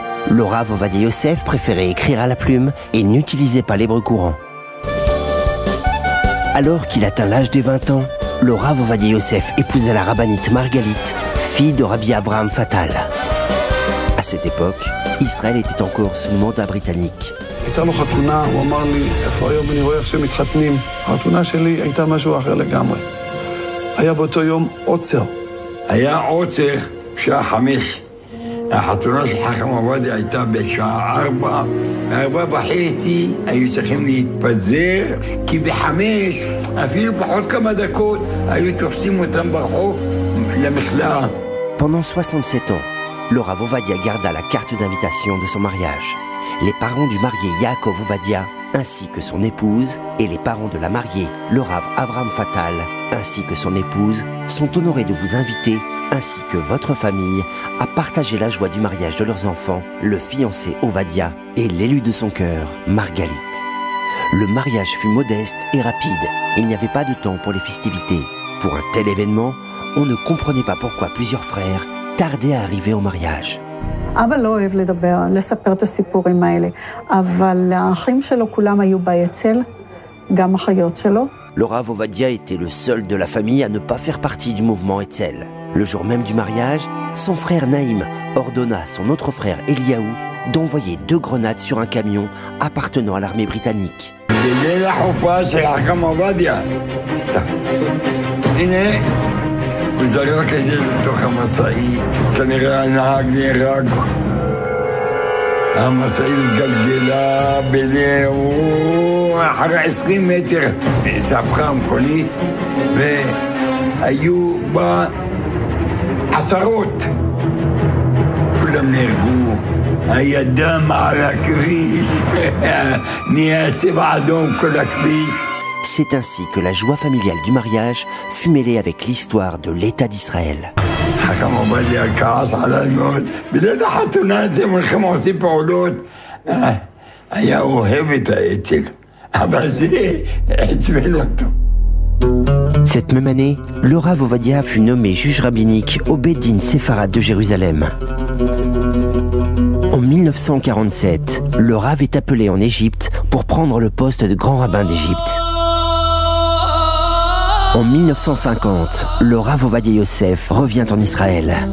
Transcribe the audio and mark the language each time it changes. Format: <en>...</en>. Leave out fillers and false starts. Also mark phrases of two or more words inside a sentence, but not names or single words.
<fr>Le Rav Ovadia Yosef préférait écrire à la plume et n'utilisait pas l'hébreu courant. Alors qu'il atteint l'âge des 20 ans, le Rav Ovadia Yosef épousa la rabbinite Margalit, fille de Rabbi Avraham Fatal. À cette époque, Israël était encore sous mandat britannique.</fr> <he>הייתה לו חתונה, הוא אמר לי, איפה היום אני רואה איך שהם מתחתנים? החתונה שלי הייתה משהו אחר לגמרי. היה באותו יום עוצר. היה עוצר בשעה 5. החתונה של חכם עובדיה הייתה בשעה 4. ב4:30 היו צריכים להתפזר, כי ב5, אפילו פחות כמה דקות, היו תופסים אותם ברחוב למכלאה.</he> <fr>Pendant 67 ans, le Rav Ovadia garda la carte d'invitation de son mariage. Les parents du marié Yaakov Ovadia, ainsi que son épouse, et les parents de la mariée, le Rav Avraham Fatal, ainsi que son épouse, sont honorés de vous inviter, ainsi que votre famille, à partager la joie du mariage de leurs enfants, le fiancé Ovadia et l'élu de son cœur, Margalit. Le mariage fut modeste et rapide. Il n'y avait pas de temps pour les festivités. Pour un tel événement, on ne comprenait pas pourquoi plusieurs frères tardaient à arriver au mariage.</fr> <he>אבא לא אוהב לדבר, לספר את הסיפורים האלה, אבל האחים שלו כולם היו ביצל, גם אחיות שלו.</he> <fr>Le Rav Ovadia était le seul de la famille à ne pas faire partie du mouvement Etzel. Le jour même du mariage, son frère Naïm ordonna à son autre frère Eliaou d'envoyer 2 grenades sur un camion appartenant à l'armée britannique.</fr> <he>הוא זרק את זה לתוך המשאית, כנראה הנהג נהרג. המשאית גלגלה בינינו, אחרי 20 מטר התהפכה המכונית, והיו בה עשרות. כולם נהרגו, היה דם על הכביש, נהיה צבע אדום כל הכביש.</he> <fr>C'est ainsi que la joie familiale du mariage fut mêlée avec l'histoire de l'État d'Israël.</fr> <he>חכם עובדיה כעס עליי מאוד, בליל החתונה אתם הולכים עושים פעולות. היה אוהב את האצ"ל, אבל זה עצבן אותו.</he> <fr>Cette même année, le Rav Ovadia fut nommé juge rabbinique au</fr> <he>Beit Din</he> <fr>séfarade de Jérusalem. En 1947, le Rav est appelé en Égypte pour prendre le poste de grand rabbin d'Égypte. En 1950, le Rav Ovadia Yosef revient en Israël.</fr>